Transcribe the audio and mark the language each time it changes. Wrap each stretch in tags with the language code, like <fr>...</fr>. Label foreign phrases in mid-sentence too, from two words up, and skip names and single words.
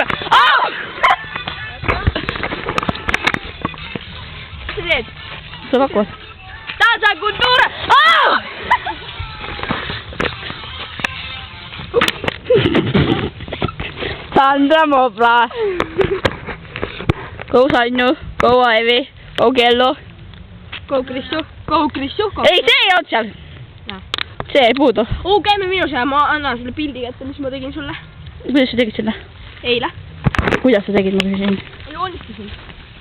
<et>Au! Mis sa teed? Sa pakkud. Danza Kundura. Au! Sandra Mobla.</et> <en>Go Sanju, go Aivi, go Kello. Go Krissu. Go Krissu.</en> <et>Ei, see ei olnud seal. See ei puudu. Käime minus ja ma annan sulle pildi kätte, mis ma tegin sulle. Kuidas sa tegid selle? Eile. Kuidas sa tegid, ma küsin? Joonistasin.</et>